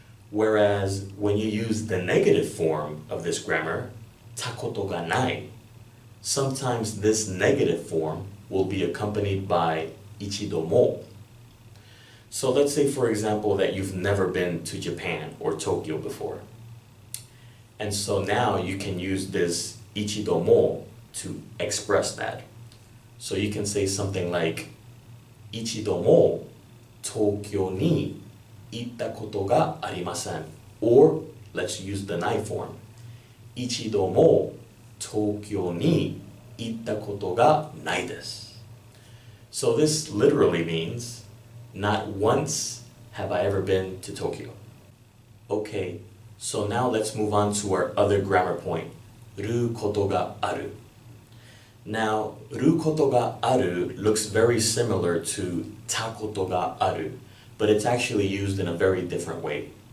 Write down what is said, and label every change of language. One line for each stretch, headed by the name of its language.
English: Whereas when you use the negative form of this grammar, たことがない, sometimes this negative form will be accompanied by 一度も. So let's say, for example, that you've never been to Japan or Tokyo before. And so now you can use this 一度も to express that. So you can say something like
Japanese: 一度も東京に行ったことがありません.
English: Or let's use the ない form.
Japanese: 一度も東京に行ったことがないです.
English: So this literally means not once have I ever been to Tokyo. Okay, so now let's move on to our other grammar point, ることがある. Now, ることがある looks very similar to たことがある, but it's actually used in a very different way.